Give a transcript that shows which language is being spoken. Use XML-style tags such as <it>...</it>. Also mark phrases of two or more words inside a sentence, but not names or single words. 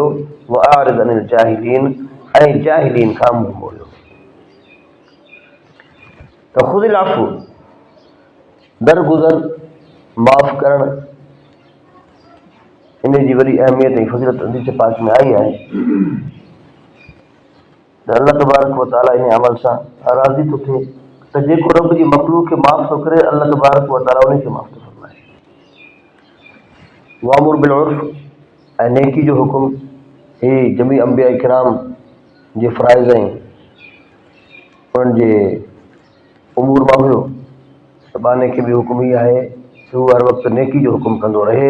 <ar>وأعرض عن الجاهلين,</ar> <sd>ऐं जाहिलीन खां मुंहुं मोड़ियो। त</sd> <ar>خذ العفو,</ar> <sd>दरगुज़र, माफ़ करणु, इन जी वॾी अहमियत ऐं फज़ीलत हदीस पाक में आई आहे त</sd> <ar>الله تبارك وتعالى</ar> <sd>इन अमल सां राज़ी थो थिए त जेको रब जी मख़लूक़ खे माफ़ थो करे,</sd> <ar>الله تبارك وتعالى</ar> <sd>उन खे माफ़ थो फरमाए।</sd> <ar>وأمر بالعرف,</ar> <sd>ऐं नेकी जो हुकुम, ही जमी अंबिया किराम जे फ़राइज़ ऐं उन्हनि जे उमूर मां हुयो। त बाने खे बि हुकुम ई आहे त हू हर वक़्तु नेकी जो हुकुम कंदो रहे।</sd>